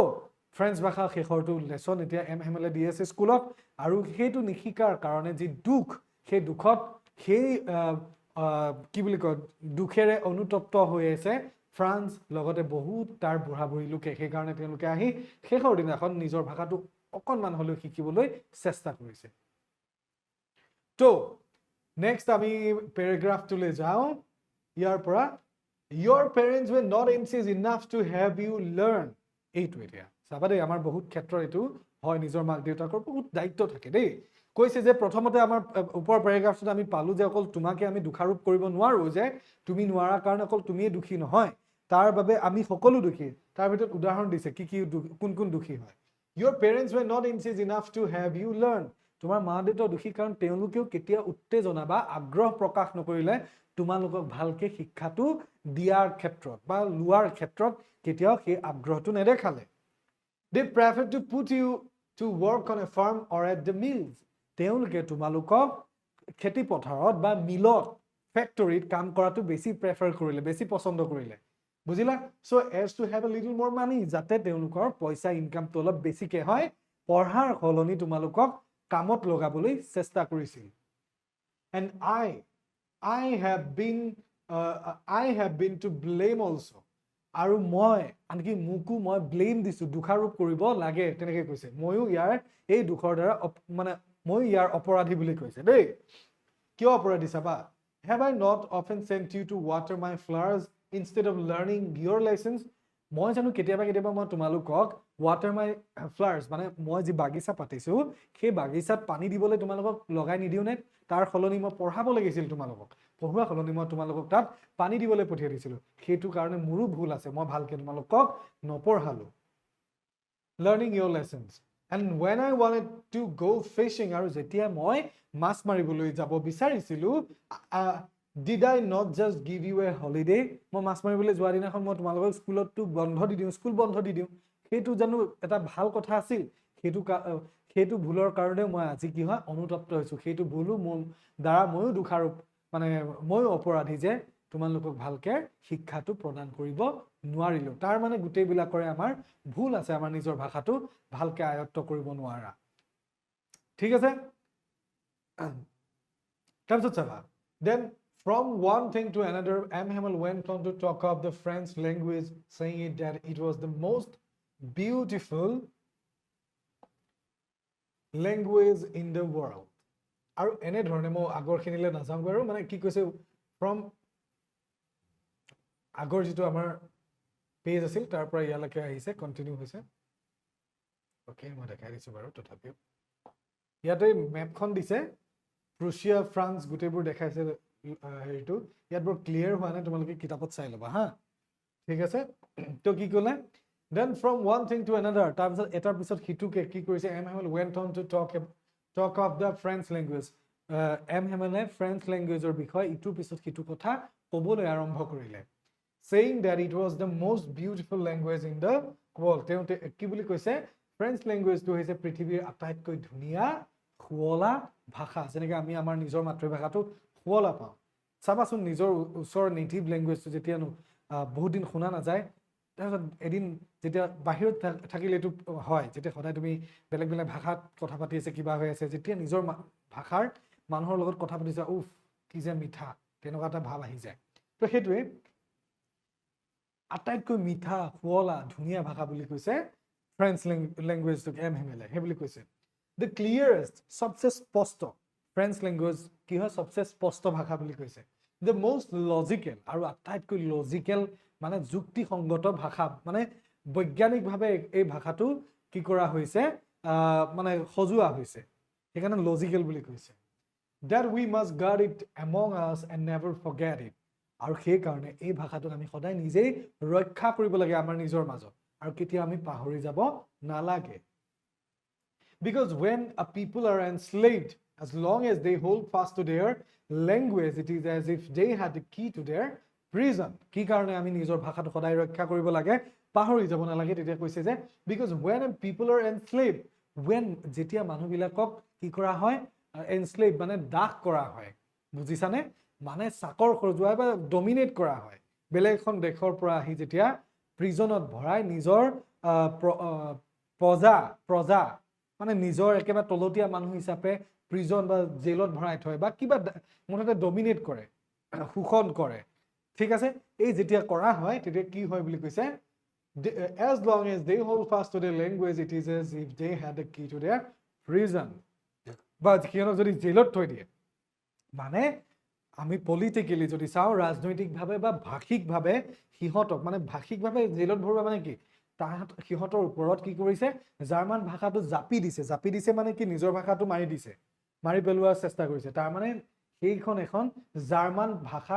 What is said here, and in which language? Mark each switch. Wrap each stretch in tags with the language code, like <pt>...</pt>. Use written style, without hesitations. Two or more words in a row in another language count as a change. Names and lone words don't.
<as>ফ্ৰেঞ্চ ভাষা শেষৰটো লেসন এতিয়া এম হেমেলে দি আছে স্কুলত আৰু সেইটো নিশিকাৰ কাৰণে যি দুখ সেই দুখত সেই কি বুলি কয় দুখেৰে অনুতপ্ত হৈ আছে ফ্ৰান্স লগতে বহুত তাৰ বুঢ়া বুঢ়ী লোকে সেই কাৰণে তেওঁলোকে আহি শেষৰ দিনাখন নিজৰ ভাষাটো অকণমান হ'লেও শিকিবলৈ চেষ্টা কৰিছে তো নেক্সট আমি পেৰাগ্ৰাফটোলৈ যাওঁ ইয়াৰ পৰা</as> <en>your parents were not anxious enough to have you learn</en> <as>এইটো এতিয়া চাবা দেই আমাৰ বহুত ক্ষেত্ৰত এইটো হয় নিজৰ মাক দেউতাকৰ বহুত দায়িত্ব থাকে দেই কৈছে যে প্ৰথমতে আমাৰ ওপৰ পেৰাগ্ৰাফটোত আমি পালো যে অকল তোমাকে আমি দোষাৰোপ কৰিব নোৱাৰো যে তুমি নোৱাৰা কাৰণে অকল তুমিয়ে দোষী নহয় তাৰ বাবে আমি সকলো দোষী তাৰ ভিতৰত উদাহৰণ দিছে কি কোন দোষী হয়</as> <en>your parents were not insist enough to have you</en> <as>learn তোমাৰ মা দেউতা দোষী কাৰণ তেওঁলোকেও কেতিয়া উত্তেজনা বা আগ্ৰহ প্ৰকাশ নকৰিলে তোমালোকক ভালকে শিক্ষাটো দিয়াৰ ক্ষেত্ৰত বা লোৱাৰ ক্ষেত্ৰত কেতিয়াও সেই আগ্ৰহটো নেদেখালে</as> <en>they prefer to put you to work on a farm or at the mills</en> <as>তেওঁলোকে তোমালোকক খেতি পথাৰত বা মিলত ফেক্টৰীত কাম কৰাটো বেছি প্ৰেফাৰ কৰিলে বেছি পছন্দ কৰিলে বুজিলা</as> <en>so as to have a little more money</en> <as>যাতে তেওঁলোকৰ পইচা ইনকামটো অলপ বেছিকে হয় পঢ়াৰ সলনি তোমালোকক কামত লগাবলৈ চেষ্টা কৰিছিল</as> <en>and I have been to blame also</en> <as>আৰু মই আনকি মুকু মই ব্লেম দিছো দোষাৰোপ কৰিব লাগে তেনেকৈ কৈছে ময়ো ইয়াৰ এই দুখৰ দ্বাৰা মানে মই ইয়াৰ অপৰাধী বুলি কৈছে দেই কিয় অপৰাধী চাবা</as> <en>have I not often sent you to water my flowers instead of learning your</en> <as>lessons মই জানো কেতিয়াবা মই তোমালোকক</as> <en>water my flowers</en> <as>মানে মই যি বাগিচা পাতিছো সেই বাগিচাত পানী দিবলৈ তোমালোকক লগাই নিদিও নে তাৰ সলনি মই পঢ়াব লাগিছিল তোমালোকক পঢ়ুৱা সলনি মই তোমালোকক তাত পানী দিবলৈ পঠিয়াই দিছিলো সেইটো কাৰণে মোৰো ভুল আছে মই ভালকে তোমালোকক নপঢ়ালো</as> <en>learning your lessons and when I wanted to go fishing</en> <as>আৰু যেতিয়া মই মাছ মাৰিবলৈ যাব বিচাৰিছিলো</as> <en>did I not just give you a holiday</en> <as>মই মাছ মাৰিবলৈ যোৱা দিনাখন মই তোমালোকক স্কুলতো বন্ধ দি দিওঁ স্কুল বন্ধ দি দিওঁ সেইটো জানো এটা ভাল কথা আছিল সেইটো ভুলৰ কাৰণে মই আজি কি হয় অনুতপ্ত হৈছো সেইটো ভুলো মোৰ দ্বাৰা ময়ো দোষাৰোপ মানে ময়ো অপৰাধী যে তোমালোকক ভালকে শিক্ষাটো প্ৰদান কৰিব নোৱাৰিলো তাৰ মানে গুটেইবিলাকৰে আমাৰ ভুল আছে আমাৰ নিজৰ ভাষাটো ভালকে আয়ত্ত কৰিব নোৱাৰা ঠিক আছে তাৰপিছত চাবা</as> <en>then from one thing to another</en> <as>M.</as> <en>Hamel went on to talk of the French language saying that it was the most beautiful language in the world</en> <as>আৰু এনে ধৰণে মই আগৰখিনিলে নাযাওঁ বাৰু মানে কি কৈছে</as> <en>from</en> <as>আগৰ যেটো আমাৰ পেজ আছিল তাৰ পৰা ইয়ালৈকে আহিছে কন্টিনিউ হৈছে ওকে মই দেখাই দিছো বাৰু তথাপিও ইয়াতে মেপখন দিছে প্ৰুছিয়া ফ্ৰান্স গুটেইবোৰ দেখাইছে হেৰিটো ইয়াত বৰ ক্লিয়াৰ হোৱা নাই তোমালোকে কিতাপত চাই ল'বা হা ঠিক আছে তো কি ক'লে</as> <en>then from one thing to another</en> <as>তাৰপিছত এটাৰ পিছত হিটুকে কি কৰিছে M.</as> <en>Hamel went on to talk of the French language M.</en> <as>Hamel</as> <en>French language</en> <as>ৰ বিষয় ইটোৰ পিছত হিটু কথা ক'বলৈ আৰম্ভ কৰিলে</as> <en>saying that it was the most beautiful language in the world</en> <as>তেওঁতে কি বুলি কৈছে</as> <en>French language</en> <as>টো হৈছে পৃথিৱীৰ আটাইতকৈ ধুনীয়া শুৱলা ভাষা যেনেকৈ আমি আমাৰ নিজৰ মাতৃভাষাটো শুৱলা পাওঁ চাবাচোন নিজৰ ওচৰ</as> <en>native language</en> <as>যেতিয়া বহুত দিন শুনা নাযায় তাৰপিছত এদিন যেতিয়া বাহিৰত থাকিলে এইটো হয় যেতিয়া সদায় তুমি বেলেগ ভাষাত কথা পাতি আছে কিবা হৈ আছে যেতিয়া নিজৰ ভাষাৰ মানুহৰ লগত কথা পাতিছা উফ কি যে মিঠা তেনেকুৱা এটা ভাৱ আহি যায় তো সেইটোৱে আটাইতকৈ মিঠা শুৱলা ধুনীয়া ভাষা বুলি কৈছে</as> <en>French language</en> <as>M. Hamel সেই বুলি কৈছে</as> <en>the clearest</en> <as>सबसे স্পষ্ট</as> <en>French language</en> <as>কি হয় सबसे স্পষ্ট ভাষা বুলি কৈছে</as> <en>the most logical</en> <as>আৰু আটাইতকৈ লজিক্যাল মানে যুক্তিসংগত ভাষা মানে বৈজ্ঞানিকভাৱে এই ভাষাটো কি কৰা হৈছে মানে সজোৱা হৈছে সেইকাৰণে লজিক্যাল বুলি কৈছে</as> <en>that we must guard it among us and never forget it</en> <as>আৰু সেই কাৰণে এই ভাষাটোক আমি সদায় নিজেই ৰক্ষা কৰিব লাগে আমাৰ নিজৰ মাজত আৰু কেতিয়া আমি পাহৰি যাব নালাগে</as> <en>because when a people are enslaved as long as they hold fast to their language it is as if they had the key to their prison</en> <as>কি কাৰণে আমি নিজৰ ভাষাটো সদায় ৰক্ষা কৰিব লাগে পাহৰি যাব নালাগে তেতিয়া কৈছে যে</as> <en>because when people are enslaved when</en> <as>যেতিয়া মানুহবিলাকক কি কৰা হয় enslaved মানে দাস কৰা হয় বুজিছানে মানে চাকৰ খৰজুৱাই বা ডমিনেট কৰা হয় বেলেগ এখন দেশৰ পৰা আহি যেতিয়া প্ৰিজনত ভৰাই নিজৰ প্ৰজা মানে নিজৰ একেবাৰে তলতীয়া মানুহ হিচাপে প্ৰিজন বা জেলত ভৰাই থয় বা কিবা মুঠতে ডমিনেট কৰে শোষণ কৰে ঠিক আছে এই যেতিয়া কৰা হয় তেতিয়া কি হয় বুলি কৈছে</as> <en>as long as they hold fast to their language it is as if they had the key to their</en> <as>prison বা কিয়নো যদি জেলত থৈ দিয়ে মানে আমি পলিটিক্যালি যদি চাও ৰাজনৈতিকভাৱে বা ভাষিকভাৱে হিহতক মানে ভাষিকভাৱে জেলত ভৰোৱা মানে কি সিহঁতৰ ওপৰত কি কৰিছে জাৰ্মান ভাষাটো জাপি দিছে মানে কি নিজৰ ভাষাটো মাৰি পেলোৱাৰ চেষ্টা কৰিছে তাৰ মানে সেইখন এখন জাৰ্মান ভাষাৰ</as>